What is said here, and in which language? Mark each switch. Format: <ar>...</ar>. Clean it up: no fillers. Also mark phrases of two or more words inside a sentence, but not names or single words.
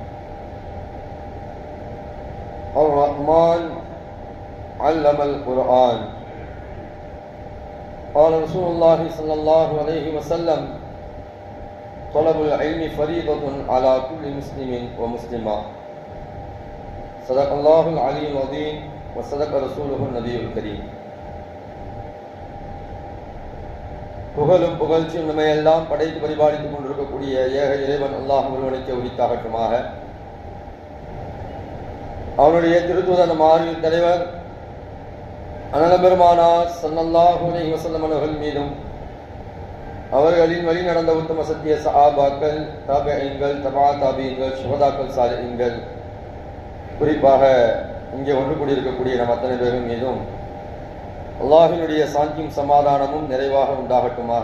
<ar>الرحمن علم القرآن. قال رسول الله صلى الله عليه وسلم: طلب العلم فريضة على كل مسلم ومسلمة. صدق الله العلي العظيم وصدق رسوله النبي الكريم.</ar> <ta>புகழும் புகழ்ச்சியும் நம்மையெல்லாம் படைத்து பரிபாலித்துக் கொண்டிருக்கக்கூடிய ஏக இறைவன் அல்லாஹ் ஒருவனுக்கு உரித்தாகட்டுமாக. அவனுடைய திருத்தூதர் மாறியின் தலைவர் அனல் பெருமானார்</ta> <ar>صلى الله عليه وسلم</ar> <ta>அவர்கள் மீதும் அவர்களின் வழி நடந்த உத்தம சத்திய சஹாபாக்கள், தாபிஈன்கள்,</ta> <ar>تبع التابعين,</ar> <ta>சுஹதாக்கள், சாலிஹீன்கள், குறிப்பாக இங்கே ஒன்று கூடியிருக்கக்கூடிய நம் அத்தனை பேர்கள் மீதும் அல்லாஹினுடைய சாந்தியும் சமாதானமும் நிறைவாக உண்டாகட்டுமாக.</ta>